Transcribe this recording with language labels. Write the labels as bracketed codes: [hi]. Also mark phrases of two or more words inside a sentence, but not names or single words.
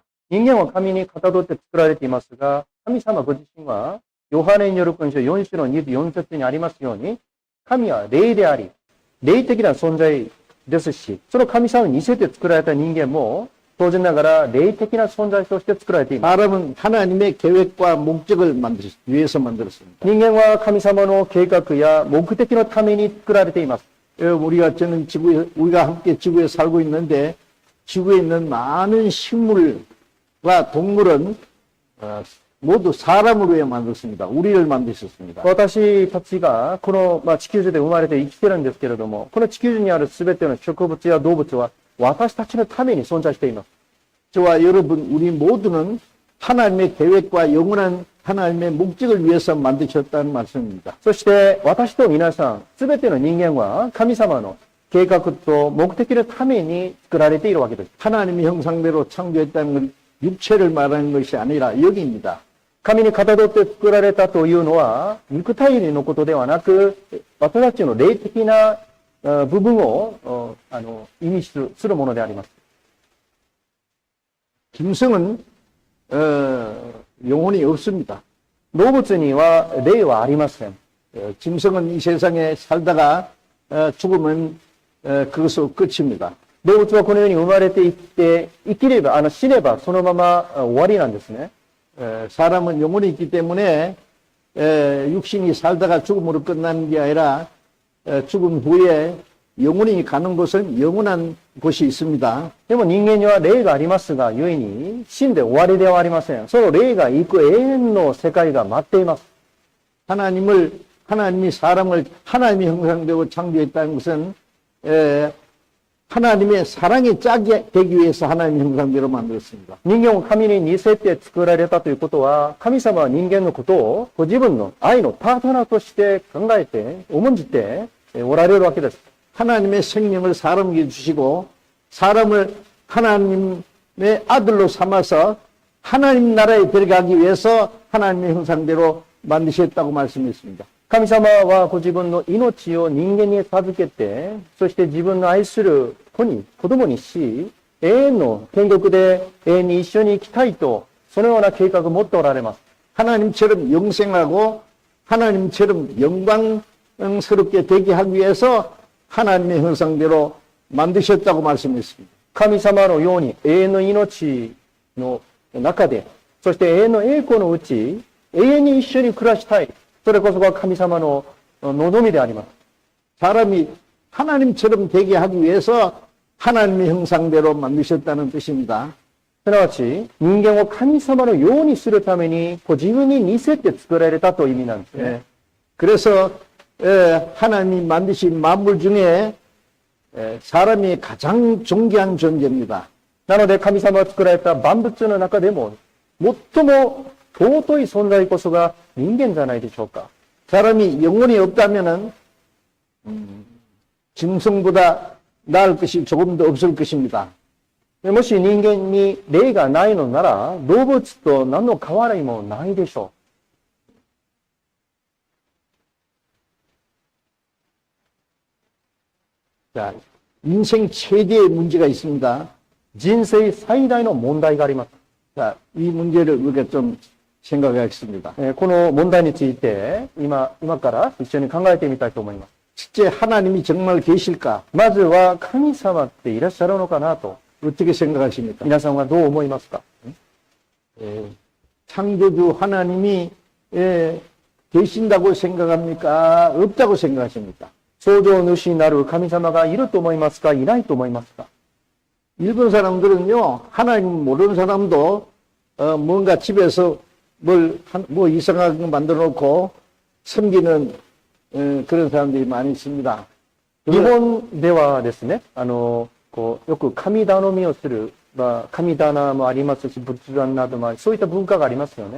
[ja] 人間は神にかたどって作られていますが、神様ご自身はヨハネによる福音書4章の24節にありますように、神は霊であり、霊的な存在ですし、その神様に似せて作られた人間も、当然ながら霊的な存在として作られています。 [ko] 사람은 하나님의 계획과 목적을 위해서 만들었습니다. [ja] 人間は神様の計画や目的のために作られています。 [ko] 우리가 함께 지구에 살고 있는데 지구에 있는 많은 식물과 동물은 모두 사람을 위해 만들었습니다. 우리를 만드셨습니다. [ja] 私たちがこの、地球上で生まれて生きてるんですけれども、この地球上にあるすべての植物や動物は私たちのために存在しています。 [ko] 저와 여러분, 우리 모두는 하나님의 계획과 영원한 하나님의 목적을 위해서 만드셨다는 말씀입니다. [ja] そして私と皆さん、すべての人間は神様の計画と目的のために作られているわけです。 [ko] 하나님의 형상대로 창조했다는 건 육체를 말하는 것이 아니라 영입니다. [ja] 神にかたどって作られたというのは、肉体のことではなく、私たちの霊的な部分を意味するものであります。 [ko] 짐승은 영혼이 없습니다. [ja] 動物には霊はありません。 [ko] 짐승은 이 세상에 살다가 죽으면 그것으로 끝입니다. [ja] 動物はこの世に生まれていって生きれば死ねばそのまま終わりなんですね。 [ko] 사람은 영혼이 있기 때문에 육신이 살다가 죽음으로 끝나는 게 아니라 죽음 후에 영혼이 가는 곳은 영원한 곳이 있습니다. [ja] でも人間には霊がありますが、故に死んで終わりではありません。その霊が行く永遠の世界が待っています。 [ko] 하나님이 사람을 하나님의 형상대로 창조했다는 것은 하나님의 사랑의 짝이 되기 위해서 하나님의 형상대로 만들었습니다. [ja] 人間を神に似せて作られたということは、神様は人間のことをご自分の愛のパートナーとして考えて、重んじておられるわけです。 [ko] 하나님의 생명을 사람에게 주시고 사람을 하나님의 아들로 삼아서 하나님 나라에 들어가기 위해서 하나님의 형상대로 만드셨다고 말씀했습니다. [ja] 神様はご自分の命を人間に授けて、そして自分の愛する子供にし、永遠の天国で永遠に一緒に生きたいと、そのような計画を持っておられます。 [ko] 하나님처럼 영생하고 하나님처럼 영광스럽게 되게 하기 위해서 하나님의 형상대로 만드셨다고 말씀했습니다. [ja] 神様のように永遠の命の中で、そして永遠の栄光のうち、永遠に一緒に暮らしたい。それこそが神様の望みであります。 [ko] 사람이 하나님처럼 되게 하기 위해서 하나님의 형상대로 만드셨다는 뜻입니다. [ja] すなわち、人間を神様のようにするために、自分に似せて作られたという意味なんですね。 [ko] 예. 그래서 하나님이 만드신 만물 중에 사람이 가장 존귀한 존재입니다. [ja] なので神様が作られた万物の中でも、最も尊い存在こそが人間じゃないでしょうか。 [ko] 사람이 영혼이 없다면은 짐승보다 나을 것이 조금 더 없을 것입니다. [ja] もし人間に霊がないのなら、動物と何の変わりもないでしょ [ko] 자, 인생 최대의 문제가 있습니다. [ja] う。人生最大の問題があります。 [ko] 자, 이 문제를 우리가 좀 생각하겠습니다. [ja] この問題について、今から一緒に考えてみたいと思います。 [ko] 실제 하나님이 정말 계실까? [ja] まずは、神様っていらっしゃるのかなと、 [ko] 어떻게 생각하십니까? [ja] 皆さんはどう思いますか？ [ko] 창조주 하나님이 계신다고 생각합니까? 없다고 생각하십니까? [ja] 創造主なる神様がいると思いますか？いないと思いますか？ [ko] 일본 사람들은요, 하나님 모르는 사람도 뭔가 집에서 뭐 이상한 거 만들어 놓고 섬기는 그런 사람들이 많이 있습니다. [ja] 日本ではですね、よく神頼みをする、神棚もありますし、仏壇などもあり、そういった文化がありますよね。